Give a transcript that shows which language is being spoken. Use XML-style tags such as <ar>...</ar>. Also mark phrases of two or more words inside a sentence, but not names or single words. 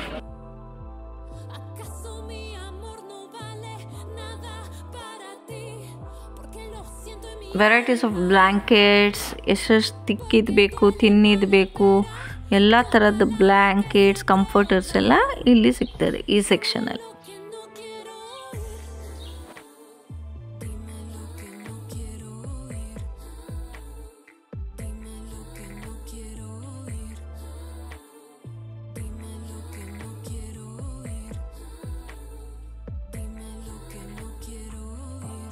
<es>¿Acaso mi amor no vale nada para ti? Porque lo siento en mi</es> <en>varieties of blankets,</en> <kn>ಎಷ್ಟೆಷ್ಟು ತಿಕ್ಕಿದ್ದು ಬೇಕು, ತಿನ್ನಿದ್ದು ಬೇಕು, ಎಲ್ಲ ಥರದ</kn> <en>blankets, comforters</en> <kn>ಎಲ್ಲ ಇಲ್ಲಿ ಸಿಗ್ತದೆ ಈ ಸೆಕ್ಷನಲ್ಲಿ.</kn> <es>que no quiero oír. Dime lo que no quiero oír. Dime lo que no quiero oír. Dime lo que no quiero oír. Dime lo que no quiero oír.</es>